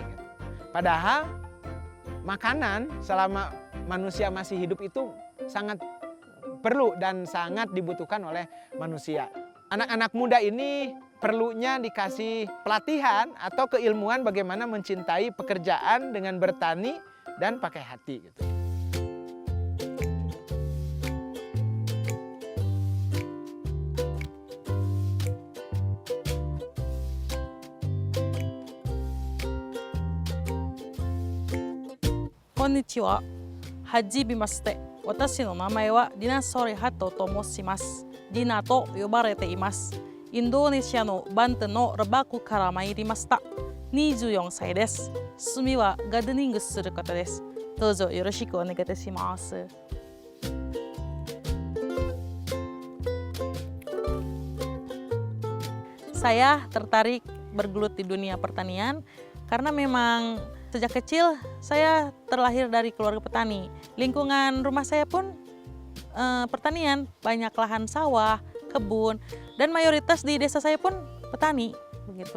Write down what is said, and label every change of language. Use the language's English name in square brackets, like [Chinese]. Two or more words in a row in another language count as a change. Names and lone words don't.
[Indonesian] Padahal makanan selama manusia masih hidup itu sangat perlu dan sangat dibutuhkan oleh manusia. Anak-anak muda ini perlunya dikasih pelatihan atau keilmuan bagaimana mencintai pekerjaan dengan bertani dan pakai hati gitu. [Japanese] Konnichiwa. Hajimemashite. Watashi no namae wa Dina Sorehato to moshimasu. Dinaと呼ばれています. インドネシアのバントのラバクから参りました。24歳です。趣味はガーデニングすることです。どうぞよろしくお願いいたします。 [Indonesian] Saya tertarik bergelut di dunia pertanian karena memang sejak kecil saya terlahir dari keluarga petani. Lingkungan rumah saya pun pertanian, banyak lahan sawah, kebun, dan mayoritas di desa saya pun petani begitu.